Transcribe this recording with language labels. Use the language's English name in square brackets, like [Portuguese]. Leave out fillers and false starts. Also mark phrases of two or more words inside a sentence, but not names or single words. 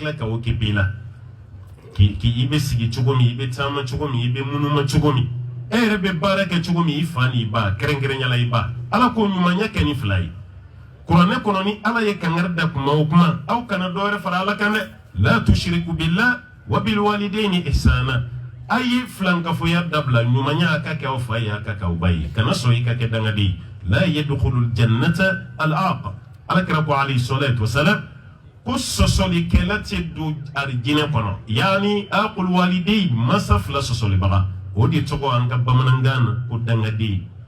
[Bambara] tila ka o kɛ bi la i bɛ sigi cogo min i bɛ taama cogo min i bɛ munuma cogo min e yɛrɛ bɛ baara kɛ cogo min i fa n'i ba kɛrɛnkɛrɛnyala i ba ala k'o ɲumanya kɛ ni fila ye kuranɛ kɔnɔ ni ala ye kangari da kuma o kuma aw kana dɔ wɛrɛ fara ala kan dɛ [Arabic] لا تشركوا بالله و بالوالدين إحسانا [Bambara] a ye filankafoya dabila ɲumanya a ka kɛ aw fa ye a ka kɛ aw ba ye kana sɔn i ka kɛ dangaden ye [Arabic] لا يدخل الجنة العاق [Bambara] ala kira ko [Arabic] عليه الصلاة والسلام [Bambara] ko sɔsɔli kɛla tɛ don arijinɛ kɔnɔ [Arabic] يعني عاق الوالدين [Bambara] masa fila sɔsɔlibaga o de tɔgɔ an ka bamanankan na ko dangaden